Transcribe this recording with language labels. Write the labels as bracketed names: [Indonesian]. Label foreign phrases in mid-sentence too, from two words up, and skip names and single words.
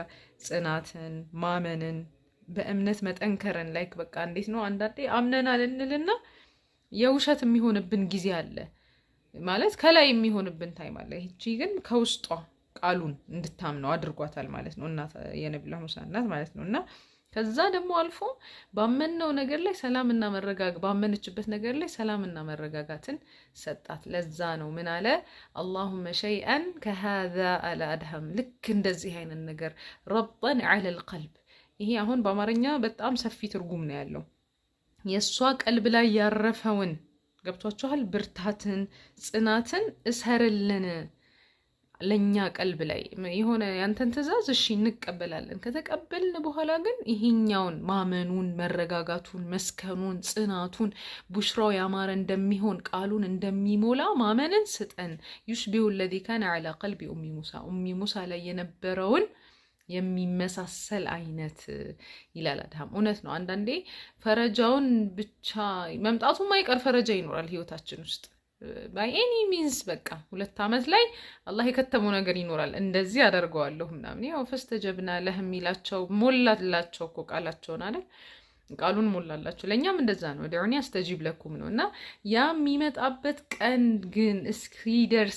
[Amharic] ጽናትን፣ ማመንን፣ በእምነት መጠንከርን። ላይክ በቃ እንዴት ነው አንዳንዴ አምነናል እንልና የውሸት የሚሆንብን ጊዜ አለ ማለት ከላይ የሚሆንብን ታይም አለ። እቺ ግን ከውስጧ ቃሉን እንድታምነው አድርጓታል ማለት ነው። እናት የነብዩ ሙሳ እናት ማለት ነው። እና ከዛ ደግሞ አልፎ ባመነው ነገር ላይ ሰላምና መረጋጋት ባመነችበት ነገር ላይ ሰላምና መረጋጋትን ሰጣት። ለዛ ነው ምን አለ [Arabic] اللهم شيئا كهذا على ادهم [Amharic] ልክ እንደዚህ አይነት ነገር [Arabic] ربطا على القلب። [Amharic] ይሄ አሁን በአማርኛ በጣም ሰፊ ትርጉም ነው ያለው። የሷ ቀልብ ላይ ያረፈውን ገብቷችኋል? ብርታትን፣ ጽናትን እሰርልን ለኛ ቀልብ ላይ የሆነ ያንተን ትእዛዝ እሺ እንቀበላለን። ከተቀበልን በኋላ ግን ይሄኛውን ማመኑን፣ መረጋጋቱን፣ መስከኑን፣ ጽናቱን ቡሽራው ያማረ እንደሚሆን ቃሉን እንደሚሞላ ማመንን ስጠን። [Arabic] يشبه الذي كان على قلب [Amharic] ኡሚ ሙሳ ላይ የነበረውን የሚመሳሰል አይነት ይላል አድሃም። እውነት ነው። አንዳንዴ ፈረጃውን ብቻ መምጣቱ ማይቀር ፈረጃ ይኖራል ህይወታችን ውስጥ [English] by any means [Amharic] በቃ 2 አመት ላይ አላህ የከተመው ነገር ይኖራል። እንደዚህ አደርገዋለሁ ምናምን ያው [Arabic] فاستجبنا لهم [Amharic] ይላቸው ሞላላቸው እኮ ቃላቸውን አይደል? ቃሉን ሞላላቸው። ለኛም እንደዛ ነው። [Arabic] ادعوني أستجب لكم [Amharic] ነውና ያ የሚመጣበት ቀን ግን እስኪደርስ